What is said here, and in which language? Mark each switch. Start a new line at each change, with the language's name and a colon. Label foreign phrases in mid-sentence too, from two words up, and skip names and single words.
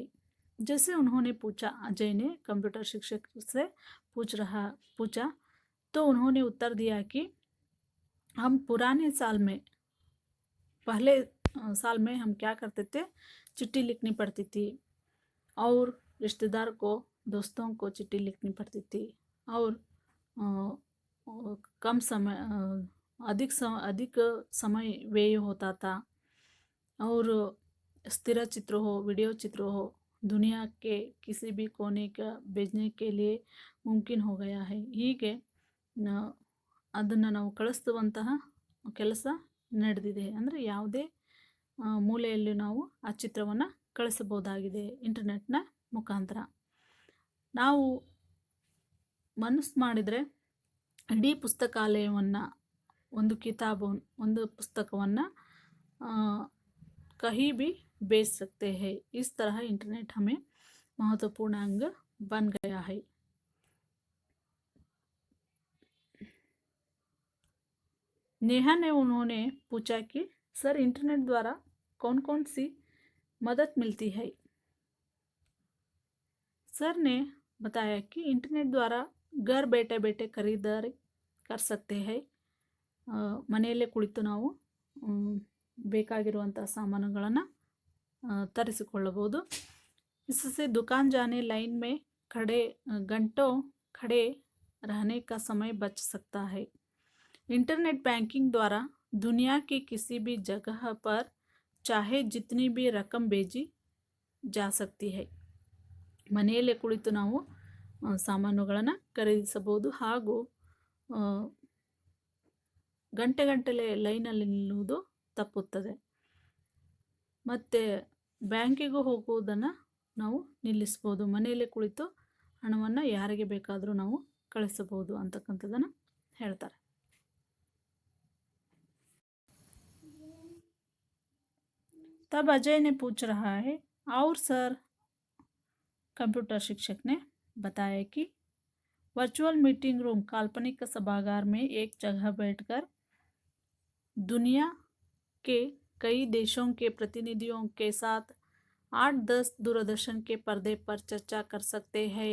Hindi: जैसे उन्होंने पूछा, अजय ने कंप्यूटर शिक्षक से पूछा तो उन्होंने उत्तर दिया कि हम पुराने साल में पहले साल में हम क्या करते थे, चिट्ठी लिखनी पड़ती थी और रिश्तेदार को, दोस्तों को चिट्ठी लिखनी पड़ती थी और कम समय अधिक समय व्यय होता था और स्थिर चित्र हो, वीडियो चित्र हो, दुनिया के किसी भी कोने का भेजने के लिए मुमकिन हो गया है।
Kannada: ಹೀಗೆ ಅದನ್ನು ನಾವು ಕಳಿಸುವಂತಹ ಕೆಲಸ ನಡೆದಿದೆ. ಅಂದರೆ ಯಾವುದೇ ಮೂಲೆಯಲ್ಲಿ ನಾವು ಆ ಚಿತ್ರವನ್ನು ಕಳಿಸಬಹುದಾಗಿದೆ ಇಂಟರ್ನೆಟ್ನ ಮುಖಾಂತರ. ನಾವು ಮನಸ್ಸು ಮಾಡಿದರೆ ಇಡೀ ಪುಸ್ತಕಾಲಯವನ್ನು, ಒಂದು पुस्तकವನ್ನು
Hindi: कहीं भी बेच सकते हैं. इस तरह इंटरनेट हमें महत्वपूर्ण अंग बन गया है. नेहा ने उन्होंने पूछा कि सर इंटरनेट द्वारा कौन कौन सी मदद मिलती है. सर ने बताया कि इंटरनेट द्वारा घर बैठे बैठे खरीदारी कर सकते हैं.
Kannada: ಮನೆಯಲ್ಲೇ ಕುಳಿತು ನಾವು ಬೇಕಾಗಿರುವಂಥ ಸಾಮಾನುಗಳನ್ನು ತರಿಸಿಕೊಳ್ಳಬಹುದು.
Hindi: इससे दुकान जाने लाइन में घंटों खड़े रहने का समय बच सकता है.
English: internet banking
Hindi: द्वारा दुनिया की किसी भी जगह पर चाहे जितनी भी रकम भेजी जा सकती है.
Kannada: ಮನೆಯಲ್ಲೇ ಕುಳಿತು ನಾವು ಸಾಮಾನುಗಳನ್ನು ಖರೀದಿಸಬಹುದು ಹಾಗೂ ಗಂಟೆಗಟ್ಟಲೆ ಲೈನಲ್ಲಿ ನಿಲ್ಲುವುದು ತಪ್ಪುತ್ತದೆ. ಮತ್ತು ಬ್ಯಾಂಕಿಗೂ ಹೋಗುವುದನ್ನು ನಾವು ನಿಲ್ಲಿಸ್ಬೋದು. ಮನೆಯಲ್ಲೇ ಕುಳಿತು ಹಣವನ್ನು ಯಾರಿಗೆ ಬೇಕಾದರೂ ನಾವು ಕಳಿಸಬಹುದು ಅಂತಕ್ಕಂಥದ್ದನ್ನು ಹೇಳ್ತಾರೆ.
Hindi: तब अजय ने पूछ रहा है, और सर, कंप्यूटर शिक्षक ने बताया कि
English: virtual meeting room,
Hindi: काल्पनिक सभागार में एक जगह बैठकर दुनिया के कई देशों के प्रतिनिधियों के साथ 8-10 दूरदर्शन के पर्दे पर चर्चा कर सकते हैं.